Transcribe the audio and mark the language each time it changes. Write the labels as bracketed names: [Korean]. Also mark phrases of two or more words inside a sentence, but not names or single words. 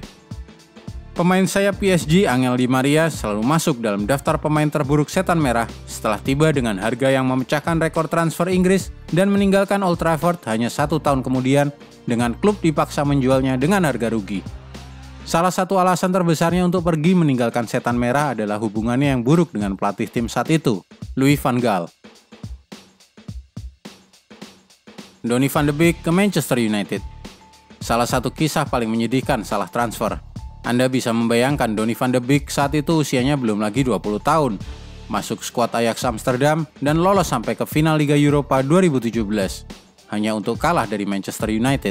[Indonesian] Pemain sayap PSG Angel Di Maria selalu masuk dalam daftar pemain terburuk setan merah setelah tiba dengan harga yang memecahkan rekor transfer Inggris dan meninggalkan Old Trafford hanya 1 tahun kemudian dengan klub dipaksa menjualnya dengan harga rugi. Salah satu alasan terbesarnya untuk pergi meninggalkan setan merah adalah hubungannya yang buruk dengan pelatih tim saat itu, Louis van Gaal. Donny van de Beek ke Manchester United. Salah satu kisah paling menyedihkan salah transfer. Anda bisa membayangkan Donny van de Beek saat itu usianya belum lagi 20 tahun, masuk skuad Ajax Amsterdam dan lolos sampai ke final Liga Eropa 2017, hanya untuk kalah dari Manchester United.